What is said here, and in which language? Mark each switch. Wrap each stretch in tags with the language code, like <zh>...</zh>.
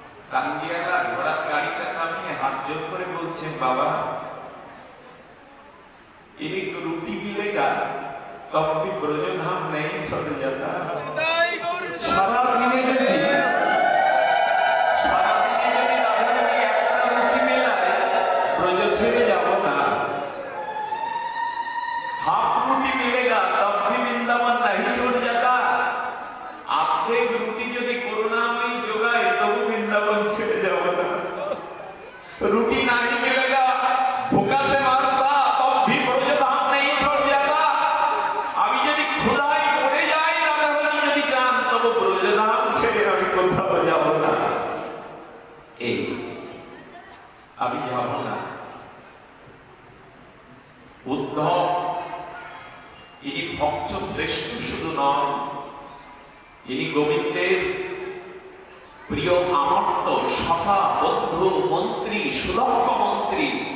<bn>টাঙ্গিয়ালা ঘোড়ার গাড়িটা থামিয়ে হাত জোর করে বলছেন, বাবা</bn> <hi>एक रोटी मिलेगा तो भी ब्रजधाम नहीं छोड़ जाता। सारा दिने</hi> <bn>যদি রাধারানী একটা রুটি মেলায়, ব্রজ ছেড়ে যাব না।</bn> <hi>हाफ रोटी मिलेगा तब भी वृंदावन नहीं छोड़ जाता। आधेक रोटी</hi> <bn>যদি করুণাময়ী জোগায় তবু বৃন্দাবন ছেড়ে যাব না।</bn> <hi>रोटी नहीं मिलेगा भूखा से मारता तब भी ब्रजधाम नहीं छोड़ जाता।</hi> <bn>আমি যদি ক্ষুধায় মরে যাই, রাধারানী যদি চান, তবে ব্রজধাম ছেড়ে আমি কোথাও যাব না। এই আমি যাব না। উদ্ধব ইনি ভক্ত শ্রেষ্ঠ শুধু নন, ইনি গোবিন্দের প্রিয় আমর্ত সখা, বন্ধু, মন্ত্রী, সুলক্ষ মন্ত্রী।</bn>